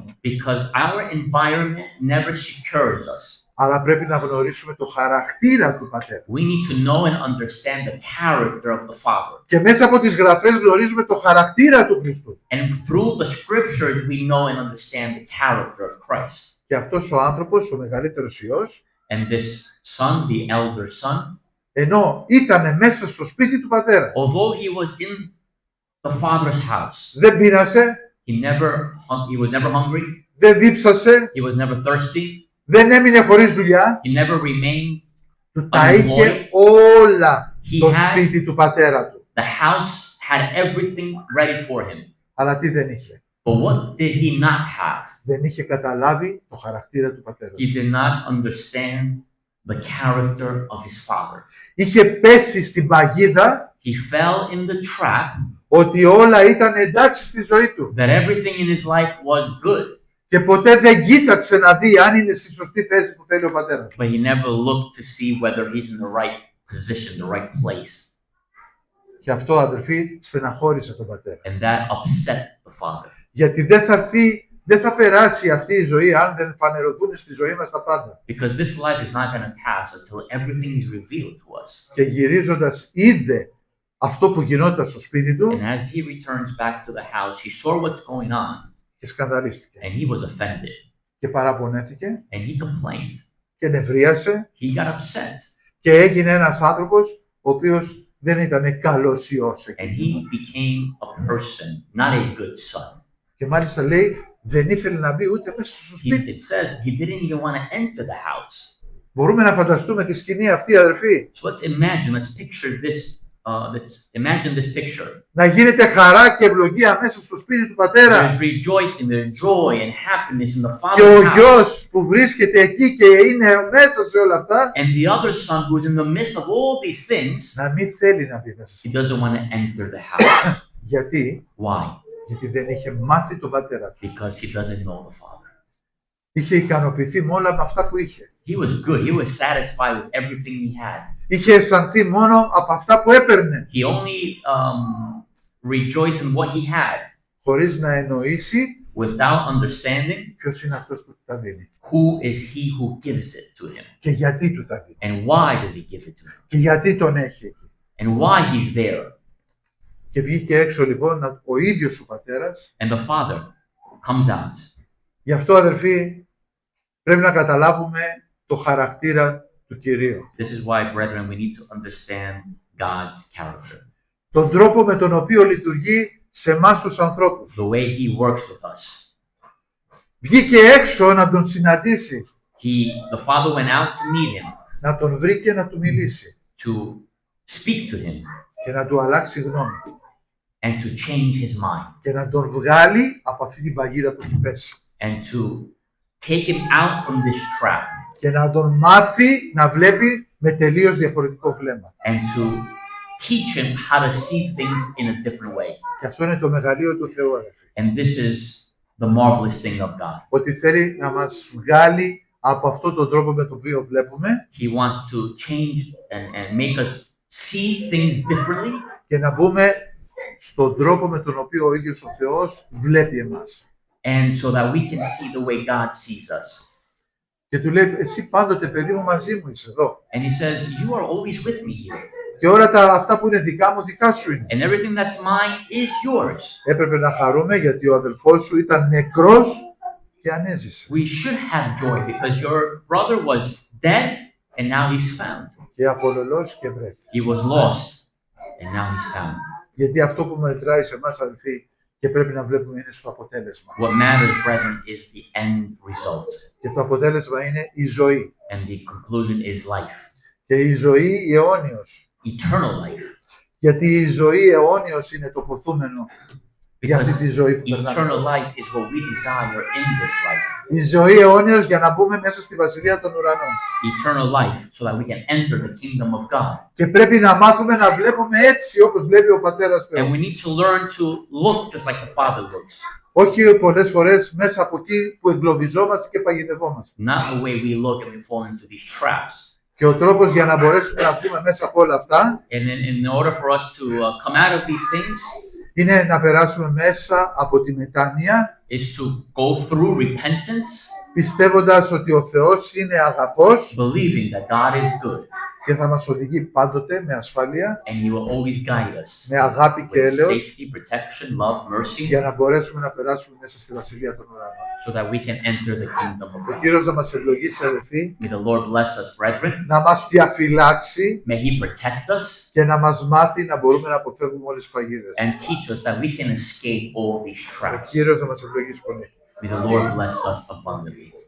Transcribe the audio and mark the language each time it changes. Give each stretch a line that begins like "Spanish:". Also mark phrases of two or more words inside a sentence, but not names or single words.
English: Because our environment never secures us.
Greek: Αλλά πρέπει να γνωρίσουμε το χαρακτήρα του πατέρα.
English: We need to know and understand the character of the Father.
Greek: Και μέσα από τις γραφές γνωρίζουμε το χαρακτήρα του Χριστού.
English: And through the scriptures, we know and understand the character of Christ.
Greek: Και αυτός ο άνθρωπος, ο μεγαλύτερος Υιός,
English: And this son, the elder son,
Greek: ενώ ήταν μέσα στο σπίτι του πατέρα,
English: although he was in the Father's house,
Greek: δεν πείνασε,
English: he was never hungry,
Greek: δεν δίψασε,
English: he was never thirsty,
Greek: δεν έμεινε χωρίς δουλειά,
English: he never remained.
Greek: του τα είχε όλα
English: He
Greek: το
English: had-
Greek: σπίτι του πατέρα του.
English: The house had everything ready for him.
Greek: Αλλά τι δεν είχε?
English: But what did he not have?
Greek: Δεν είχε καταλάβει το χαρακτήρα του πατέρα του.
English: He did not understand the character of his father.
Greek: Είχε πέσει στην παγίδα
English: He fell in the trap
Greek: ότι όλα ήταν εντάξει στη ζωή του.
English: that everything in his life was good,
Greek: Και ποτέ δεν κοίταξε να δει αν είναι στη σωστή θέση που θέλει ο πατέρας.
English: but he never looked to see whether he's in the right position, the right place.
Greek: Και αυτό, αδερφοί, στεναχώρησε τον πατέρα.
English: And that upset the father.
Greek: Γιατί δεν θα περάσει αυτή η ζωή αν δεν φανερωθούν στη ζωή μας τα πάντα.
English: Because this life is not going to pass until everything is revealed to us.
Greek: Και γυρίζοντας είδε αυτό που γινόταν στο σπίτι
English: And
Greek: του
English: as he returns back to the house, he saw what's going on
Greek: και σκανδαλίστηκε.
English: and he was offended
Greek: Και παραπονέθηκε
English: and he complained.
Greek: και νευρίασε
English: He got upset
Greek: και έγινε ένας άνθρωπος ο οποίος δεν ήταν καλός Υιός
English: and
Greek: εκεί.
English: he became a person, not a good son.
Greek: Και μάλιστα λέει δεν ήθελε να μπει ούτε μέσα στο σπίτι.
English: It says he didn't even want to enter the house.
Greek: Μπορούμε να φανταστούμε τη σκηνή αυτή, αδερφοί.
English: So let's picture this. Imagine this picture.
Greek: Να γίνεται χαρά και ευλογία μέσα στο σπίτι του πατέρα.
English: There's rejoicing, there's joy and happiness in the
Greek: Και ο
English: father's house.
Greek: γιος που βρίσκεται εκεί και είναι μέσα σε όλα αυτά,
English: And the other son who's in the midst of all these things,
Greek: να μην θέλει να μπει μέσα.
English: he doesn't want to enter the house.
Greek: Γιατί?
English: Why?
Greek: Γιατί δεν είχε μάθει τον πατέρα του.
English: Because he doesn't know the father.
Greek: Είχε ικανοποιηθεί με όλα με αυτά που είχε.
English: He was good. He was satisfied with everything he had.
Greek: Είχε αισθανθεί μόνο από αυτά που έπαιρνε,
English: He only rejoiced in what he had
Greek: χωρίς να εννοήσει
English: without understanding
Greek: ποιος είναι αυτός που του τα δίνει.
English: who is he who gives it to him
Greek: Και γιατί του τα δίνει.
English: and why does he give it to him
Greek: Και γιατί τον έχει εκεί.
English: and why he's there.
Greek: Και βγήκε έξω λοιπόν ο ίδιος ο πατέρας.
English: And the father comes out.
Greek: Γι' αυτό, αδερφοί, πρέπει να καταλάβουμε το χαρακτήρα του Κυρίου.
English: This is why, brethren, we need to understand God's character,
Greek: Τον τρόπο με τον οποίο λειτουργεί σε εμάς τους ανθρώπους.
English: the way he works with us.
Greek: Βγήκε έξω να τον συναντήσει,
English: The father went out to meet him,
Greek: να τον βρει και να του μιλήσει
English: to speak to him
Greek: και να του αλλάξει γνώμη
English: and to change his mind
Greek: και να τον βγάλει από αυτή την παγίδα που έχει πέσει
English: and to take him out from this trap
Greek: και να τον μάθει να βλέπει με τελείως διαφορετικό βλέμμα.
English: and to teach him how to see things in a different way.
Greek: Και αυτό είναι το μεγαλείο του Θεού, αδερφοί.
English: And this is the marvelous thing of God.
Greek: Ότι θέλει να μας βγάλει από αυτόν τον τρόπο με τον οποίο βλέπουμε
English: He wants to change and make us see things differently
Greek: και να μπούμε στον τρόπο με τον οποίο ο ίδιος ο Θεός βλέπει εμάς.
English: and so that we can see the way God sees us.
Greek: Και του λέει, εσύ πάντοτε παιδί μου μαζί μου είσαι εδώ.
English: And he says, you are always with me here,
Greek: Και όλα αυτά που είναι δικά μου, δικά σου είναι.
English: and everything that's mine is yours.
Greek: Έπρεπε να χαρούμε γιατί ο αδελφός σου ήταν νεκρός και ανέζησε.
English: We should have joy because your brother was dead and now he's found.
Greek: Και απολωλός και βρέθη.
English: He was lost and now he's found.
Greek: Γιατί αυτό που μετράει σε εμάς, αδελφοί, και πρέπει να βλέπουμε είναι στο αποτέλεσμα.
English: What matters, brethren, is the end result,
Greek: Και το αποτέλεσμα είναι η ζωή.
English: and the conclusion is life,
Greek: Και η ζωή η αιώνιος.
English: eternal life.
Greek: Γιατί η ζωή αιώνιος είναι το ποθούμενο για αυτή
English: Because
Greek: τη ζωή που περνάμε.
English: eternal life is what we desire in this life.
Greek: Η ζωή αιώνιος για να μπούμε μέσα στη Βασιλεία των Ουρανών.
English: Eternal life, so that we can enter the kingdom of God.
Greek: Και πρέπει να μάθουμε να βλέπουμε έτσι όπως βλέπει ο Πατέρας
English: And
Greek: Θεός.
English: we need to learn to look just like the Father looks,
Greek: Όχι πολλές φορές μέσα από εκεί που εγκλωβιζόμαστε και παγιδευόμαστε.
English: not the way we look and we fall into these traps.
Greek: Και ο τρόπος για να μπορέσουμε να βγούμε μέσα από όλα αυτά
English: And in order for us to come out of these things
Greek: είναι να περάσουμε μέσα από τη μετάνοια,
English: is to go through repentance,
Greek: πιστεύοντας ότι ο Θεός είναι αγαθός
English: believing that God is good
Greek: και θα μας οδηγεί πάντοτε με ασφάλεια,
English: and He will always guide us
Greek: με αγάπη και
English: with
Greek: έλεος,
English: safety, protection, love, mercy,
Greek: για να μπορέσουμε να περάσουμε μέσα στη Βασιλεία των Ουρανών.
English: so that we can enter the kingdom of
Greek: Ο
English: God.
Greek: Κύριος να μας ευλογήσει, αδελφοί,
English: May the Lord bless us, brethren.
Greek: να μας διαφυλάξει
English: May He protect us
Greek: και να μας μάθει να μπορούμε να αποφεύγουμε όλες τις παγίδες.
English: and teach us that we can escape all these
Greek: Ο
English: traps.
Greek: Κύριος να μας ευλογήσει πολύ.
English: May the Lord bless us abundantly.